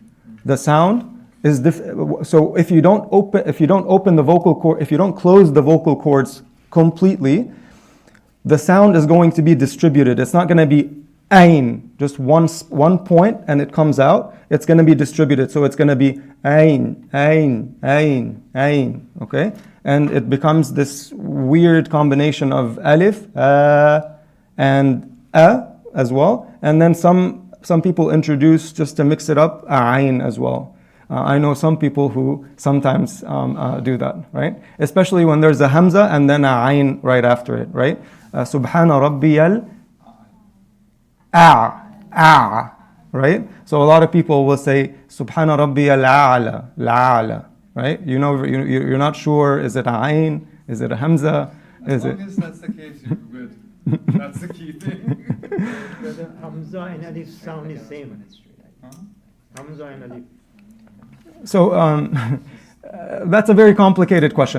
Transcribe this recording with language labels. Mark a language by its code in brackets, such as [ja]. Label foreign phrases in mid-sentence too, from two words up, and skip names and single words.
[en] The sound is so if you don't open the vocal cord, if you don't close the vocal cords completely, the sound is going to be distributed. It's not going to be ain, just one point and it comes out. It's going to be distributed. So it's going to be ain, ain, ain, ain, okay? And it becomes this weird combination of alif and as well. And then some people introduce, just to mix it up, ain as well. I know some people who sometimes do that, right? Especially when there's a hamza and then a ayn right after it, right? [ar] سبحان ربي ال right? [en] So a lot of people will say [ar] سبحان ربي الأعلى, [en] right? You know, you're not sure, is it a ayn? Is it a hamza? As long as that's the case, you're good. That's the key thing. The hamza and alif sound is same. Huh? Hamza and alif. So that's a very complicated question.